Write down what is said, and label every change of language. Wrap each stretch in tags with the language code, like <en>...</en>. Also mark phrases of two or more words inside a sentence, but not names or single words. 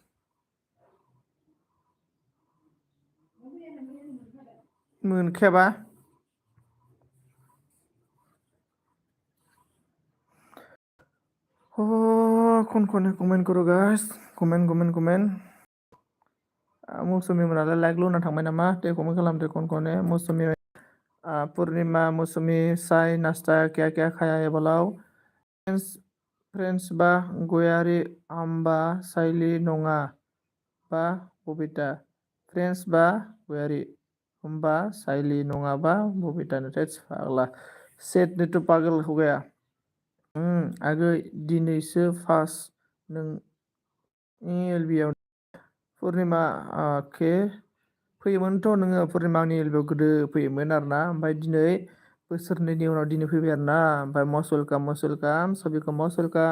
<brx>मोनखायाबा?</brx> <hi>कौन है कमेन्ट करो गाइस, कमेन्ट।</hi> <brx>मौसुमि मोनालाय लाइक लुना थांबाय नामा? दे कमेन्ट खालामदो</brx> <hi>कौन है</hi> <brx>मौसुमि।</brx> <hi>पूर्णिमा मौसुमि साई नाश्ता क्या खाया है बोलाव?</hi> <brx>फ्रेंड्स बा गयारी आम्बा साइली नङा बा बबिता। फ्रेंड्स बा गयारी होमबा साइली नङाबा बबिता नुथाय फाग्ला।</brx> <hi>सेट ने तो पागल हो गया।</hi> <brx>आगै दिनैसो फार्स्ट नोंनि एलबियाव पुर्निमा के फैयोमोनथ' नोङो पुर्निमा आंनि एलबियाव गोदो फैयोमोन आरोना, ओमफ्राय दिनै बोसोरनैनि उनाव दिनै फैबाय आरोना, ओमफ्राय</brx> <en>most welcome</en> <brx>सबिखौ</brx> <en>most welcome.</en>